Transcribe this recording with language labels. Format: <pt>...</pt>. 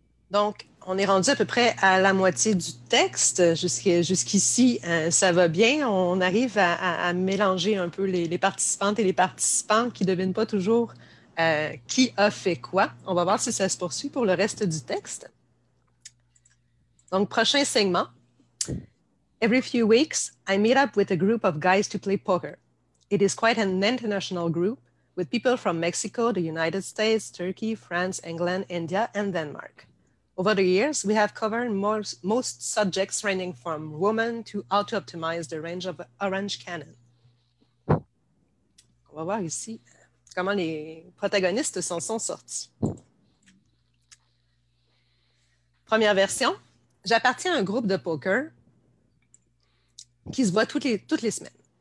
<fr>Donc, on est rendu à peu près à la moitié du texte. Jusqu'ici, ça va bien. On arrive à mélanger un peu les participantes et les participants qui ne devinent pas toujours qui a fait quoi. On va voir si ça se poursuit pour le reste du texte. Donc, prochain segment.</fr> <en>Every few weeks, I meet up with a group of guys to play poker. It is quite an international group with people from Mexico, the United States, Turkey, France, England, India, and Denmark. Over the years, we have covered most subjects ranging from women to how to optimize the range of Orange Cannon.</en> <fr>On va voir ici comment les protagonistes s'en sont sortis. Première version, j'appartiens à un groupe de poker qui se voit toutes les semaines.</fr>